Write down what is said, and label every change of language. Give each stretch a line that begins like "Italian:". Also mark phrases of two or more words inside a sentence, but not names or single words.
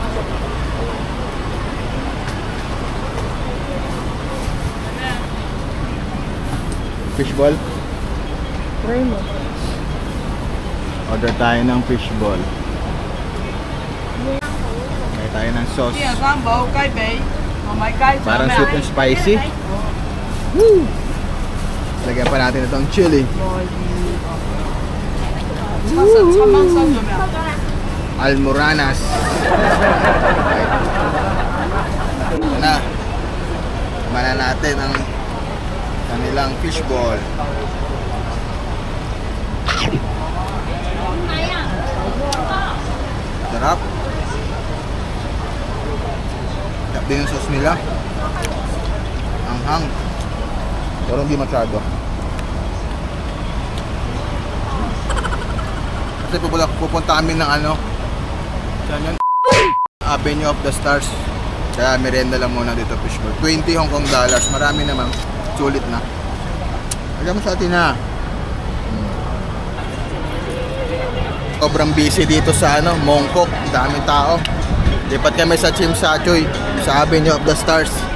Filipino: Fishball? Try mo. Order tayo ng fishball. May tayo ng sauce.
Cantonese: 啲人三寶雞髀同埋雞腸
Filipino: Parang 咩
English: sweet and spicy. Woo!
Filipino: Lagyan pa natin itong chili.
Cantonese: 七蚊收咗未啊？
Filipino: Almoranas. Ito na. Mana natin ang kanilang fishball. Sarap. Sarap din yung sauce nila. Anghang. Pero hindi masyado. Kasi pupunta kami ng ano, saan yun? Avenue of the Stars. Kaya merienda lang muna dito fishball. 20 Hong Kong dollars. Marami naman. Sulit na. Lagyan mo sa atin na. Sobrang busy dito sa ano, Mongkok. Daming tao. Lipat kami sa Tsim Sha Tsui, sa Avenue of the Stars.